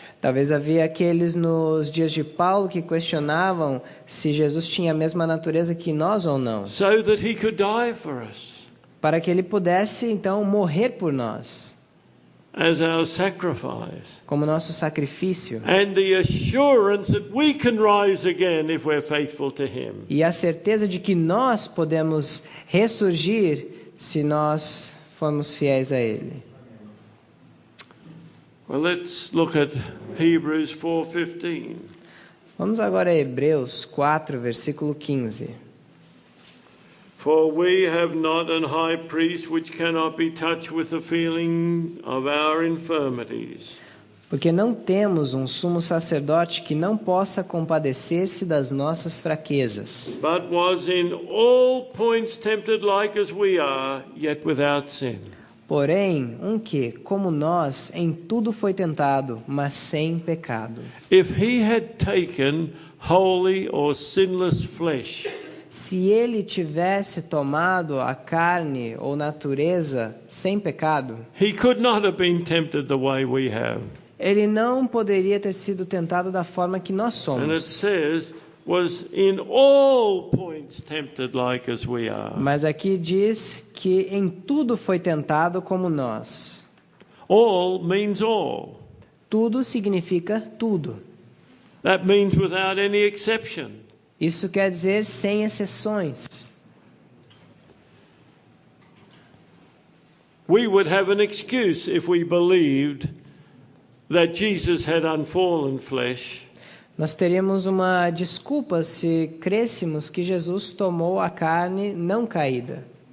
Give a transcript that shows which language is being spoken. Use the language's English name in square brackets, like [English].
[Portuguese] Talvez havia aqueles nos dias de Paulo que questionavam se Jesus tinha a mesma natureza que nós ou não, [English] So that he could die for us [Portuguese] para que ele pudesse então morrer por nós, [English] as our sacrifice. [Portuguese] como nosso sacrifício. [English] And the assurance that we can rise again if we're faithful to him. [Portuguese] E a certeza de que nós podemos ressurgir se nós formos fiéis a ele. [English] Well, let's look at Hebrews 4:15. [Portuguese] Vamos agora a Hebreus 4, versículo 15. [English] For we have not an high priest which cannot be touched with the feeling of our infirmities, [Portuguese] Porque não temos um sumo sacerdote que não possa compadecer-se das nossas fraquezas, [English] but was in all points tempted like as we are, yet without sin. [Portuguese] porém, um que, como nós, em tudo foi tentado, mas sem pecado. [English] If he had taken holy or sinless flesh, [Portuguese] Se ele tivesse tomado a carne ou natureza sem pecado, [English] he could not have been tempted the way we have. [Portuguese] ele não poderia ter sido tentado da forma que nós [English] And it [Portuguese] somos. [English] says, was in all points tempted like as we are. [Portuguese] Mas aqui diz que em tudo foi tentado como nós. [English] All means all. [Portuguese] Tudo significa tudo. [English] That means without any exception. [Portuguese] Isso quer dizer sem exceções. [English] We would have an excuse if we believed that Jesus had unfallen flesh, [Portuguese] Nós teríamos uma desculpa se crêssemos que Jesus tomou a carne não caída.